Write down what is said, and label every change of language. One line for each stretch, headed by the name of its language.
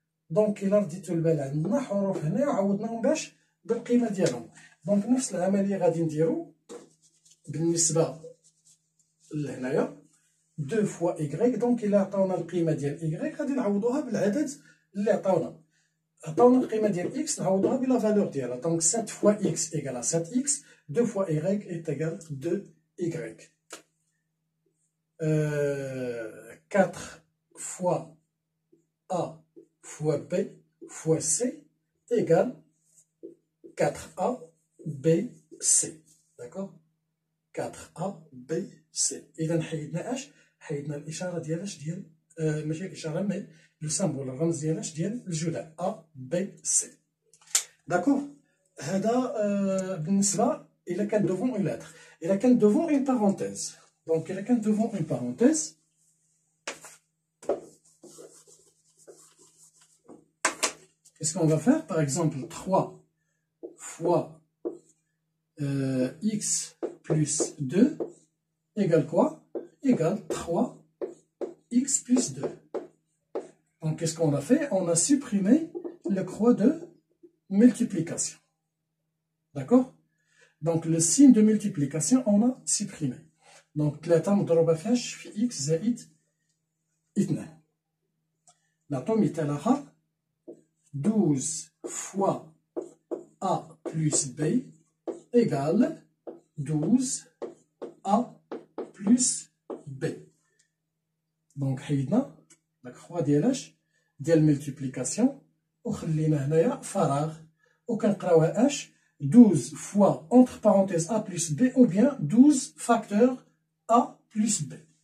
Arabic: دونك الا رديتو البال عندنا حروف هنا وعوضناهم باش بالقيمه ديالهم. دونك نفس العمليه غادي نديرو بالنسبه لهنايا 2 فوا y. دونك الا عطاونا القيمه ديال y غادي نعوضوها بالعدد اللي عطاونا القيمه ديال x نعوضوها بلا فالور ديالها.
French: دونك 7 فوا x ايكال 7x، 2 فوا y est égal 2y. 4 fois a fois b fois c égale 4a b c. D'accord? 4a b c.
Arabic: اذا حيدنا اش؟ حيدنا الاشاره ديال اش؟ ديال ماشي الاشاره مي لو سامبول الرمز ديال اش؟ ديال الجداء a b c. داكوغ. هذا بالنسبه الا كان
French: دوفون اون لاتر.
Arabic: الا كان
French: دوفون اون بارونتيز.
Arabic: دونك الا كان دوفون اون بارونتيز
French: qu'est-ce qu'on va faire? Par exemple 3 fois x plus 2 égale quoi? Égale 3x plus 2. Donc qu'est-ce qu'on a fait? On a supprimé le croix de multiplication. D'accord? Donc le signe de multiplication on a supprimé.
Arabic: Donc 3 مضروبة فاش في x زائد 2. نعطو مثال آخر
French: 12 fois a plus b égale 12a plus b.
Arabic: Donc حيدنا داك خوا ديالاش ديال الملتيبليكاسيون وخلينا هنايا فراغ وكنقراوها اش
French: 12 fois entre parenthèses a plus b ou bien 12 facteur a
Arabic: بلس ب.